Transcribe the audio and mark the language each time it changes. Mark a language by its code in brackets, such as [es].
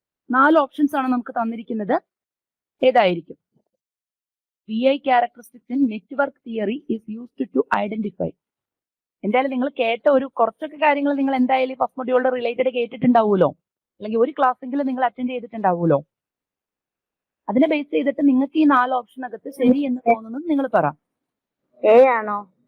[ml] 4 options ആണ് നമുക്ക് തന്നിരിക്കുന്നത്. ഏതായിരിക്കും? [en] VI characteristics in network theory is used to identify. [ml] എന്തായാലും നിങ്ങൾ കേട്ട ഒരു കുറച്ചൊക്കെ കാര്യങ്ങൾ നിങ്ങൾ എന്തായാലും ഫസ്റ്റ് മൊഡ്യൂളിൽ റിലേറ്റഡ് കേട്ടിട്ടുണ്ടാവുമല്ലോ, അല്ലെങ്കിൽ ഒരു ക്ലാസ്സെങ്കിലും നിങ്ങൾ അറ്റൻഡ് ചെയ്തിട്ടുണ്ടാവുമല്ലോ. അതിനെ ബേസ് ചെയ്തിട്ട് നിങ്ങൾക്ക് ഈ 4 ഓപ്ഷനകത്ത് ശരി എന്ന് തോന്നുന്നത് നിങ്ങൾ പറ. A ആണോ?